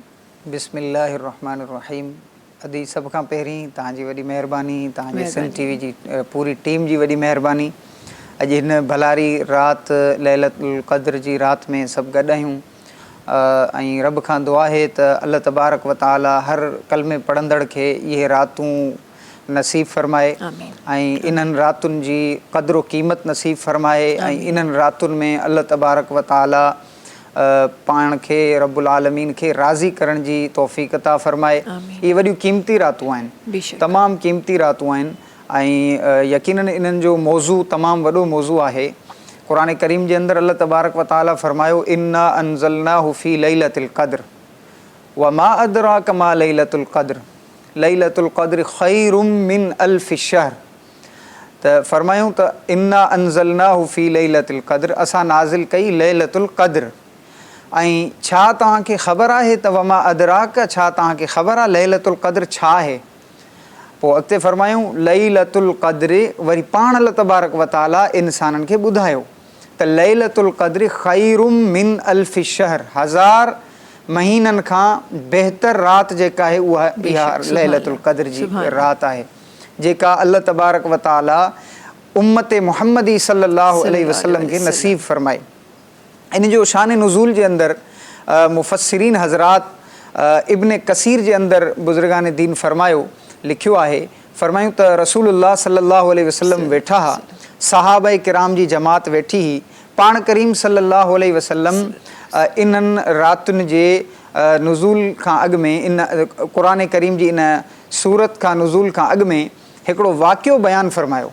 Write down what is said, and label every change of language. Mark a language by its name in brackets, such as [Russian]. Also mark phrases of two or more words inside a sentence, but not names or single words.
[Sindhi] बिस्मिल्लाहिर्रहमानिर्रहीम। अदी सभ खां पहिरीं तव्हांजी वॾी महिरबानी, तव्हांजी सिंध टीवी जी पूरी टीम जी वॾी महिरबानी। अॼु हिन भलारी राति लैलतुल क़द्र जी राति में सभु गॾु आहियूं ऐं रब खां दुआ आहे त [Arabic] الله تبارك وتعالى [Sindhi] हर कलमे पढ़ंदड़ खे इहे रातूं नसीब फरमाए ऐं इन्हनि रातुनि जी क़द्र क़ीमत नसीब फरमाए ऐं इन्हनि रातुनि में [Arabic] الله تبارك وتعالى [Sindhi] पाण खे [Arabic] رب العالمين [Sindhi] खे राज़ी करण जी तौफ़ीक़ अता फरमाए। इहे वॾियूं क़ीमती रातूं आहिनि, तमामु क़ीमती रातूं आहिनि ऐं यकीनन इन्हनि जो मौज़ू तमामु वॾो मौज़ू आहे। क़ुरान करीम जे अंदरि [Arabic] الله تبارك وتعالى [Sindhi] फरमायो [Arabic] إنا أنزلناه في ليلة القدر وما أدراك ما ليلة القدر ليلة القدر خير من ألف شهر. [Sindhi] त फरमायूं त [Arabic] إنا أنزلناه في ليلة القدر, [Sindhi] असां नाज़िल कई लैलतुल क़द्र। ऐं छा तव्हांखे ख़बर आहे त [Arabic] وما أدراك, [Sindhi] छा तव्हांखे ख़बर आहे लैलतुल क़द्र छा आहे? पोइ अॻिते फरमायूं लैलतुल क़द्र, वरी पाण [Arabic] الله تبارك وتعالى [Sindhi] इंसाननि खे ॿुधायो त [Arabic] ليلة القدر خير من ألف شهر, [Sindhi] 1000 महीननि खां बहितर राति जेका आहे उहा इहा लैलतुल क़द्र जी राति आहे जेका [Arabic] الله تبارك وتعالى [Sindhi] उम्मत मुहम्मदी [Arabic] صلى الله عليه وسلم [Sindhi] खे नसीब फरमाए। इन जो शान नुज़ूल जे अंदरि मुफ़स्सिरीन हज़रात इब्न कसीर जे अंदरि बुज़ुर्गान दीन फरमायो, लिखियो आहे, फरमायूं त रसूलुल्लाह [Arabic] صلى الله عليه وسلم [Sindhi] वेठा हा, सहाबा किराम जी जमात वेठी ही, पाण करीम [Arabic] صلى الله عليه وسلم [Sindhi] इन्हनि रातुनि जे नुज़ूल खां अॻु में, इन क़ुरान करीम जी इन सूरत खां नुज़ूल खां अॻु में हिकिड़ो वाक़ियो बयानु फरमायो।